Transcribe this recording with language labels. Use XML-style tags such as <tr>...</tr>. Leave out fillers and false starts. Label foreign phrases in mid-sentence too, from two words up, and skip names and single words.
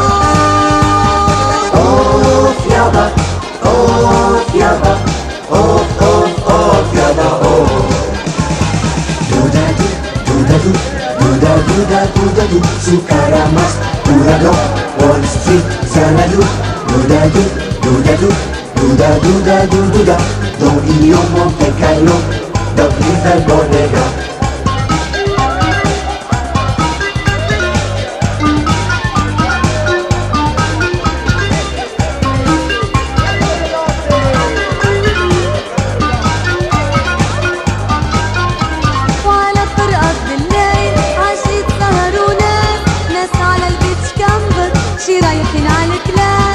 <ar>اوف يابا اوف يابا اوف اوف اوف يابا اوف. دودادو دودادو دودادو دودادو سكر ماس دودادو وول ستريت زانادو. Dudadu, dudadu, dudadu, dudadu, dudadu.</ar> <en>Don il Monte Carlo, the Cleveland Bodega.</en> <ar>وعلى الطرقات بالليل عشية سهروا ناس على البيتش كامبر شي رايحين على الكلاس.</ar>